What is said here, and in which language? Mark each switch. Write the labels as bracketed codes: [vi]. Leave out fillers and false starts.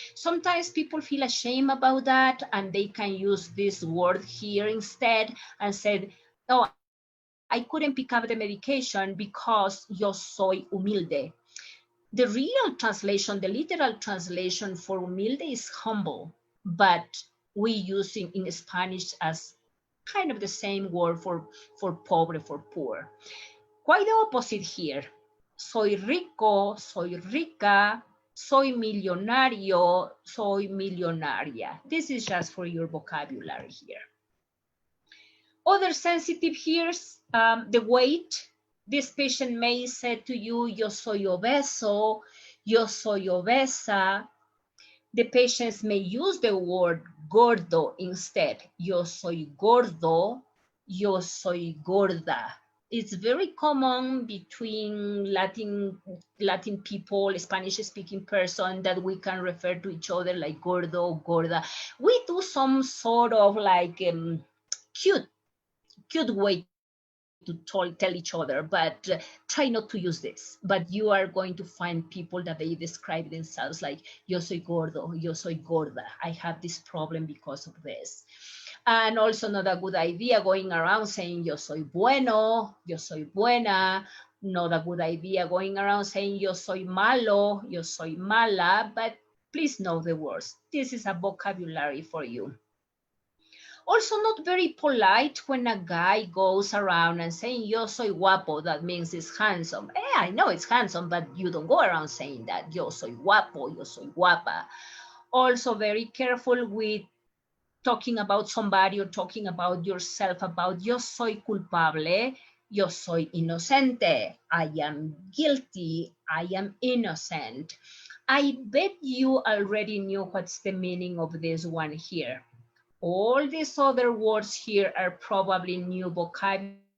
[en] Sometimes people feel ashamed about that, and they can use this word here instead and said, oh, I couldn't pick up the medication because yo soy humilde. The real translation, the literal translation for humilde is humble, but we use it in Spanish as kind of the same word for pobre, for poor. Quite the opposite here. [es] Soy rico, soy rica, soy millonario, soy millonaria. [en] This is just for your vocabulary here. Other sensitive here, the weight. This patient may say to you, yo soy obeso, yo soy obesa. The patients may use the word gordo instead. [es] Yo soy gordo, yo soy gorda. [en] It's very common between Latin people, Spanish-speaking person, that we can refer to each other like gordo, gorda. We do some sort of like cute way to tell each other, but try not to use this. But you are going to find people that they describe themselves like, yo soy gordo, yo soy gorda. I have this problem because of this. And also not a good idea going around saying, yo soy bueno, yo soy buena. Not a good idea going around saying, yo soy malo, yo soy mala. But please know the words. This is a vocabulary for you. Also not very polite when a guy goes around and saying, yo soy guapo, that means it's handsome. I know it's handsome, but you don't go around saying that. [es] Yo soy guapo, yo soy guapa. [en] Also very careful with talking about somebody or talking about yourself, about yo soy culpable, yo soy inocente, I am guilty, I am innocent. I bet you already knew what's the meaning of this one here. All these other words here are probably new vocabulary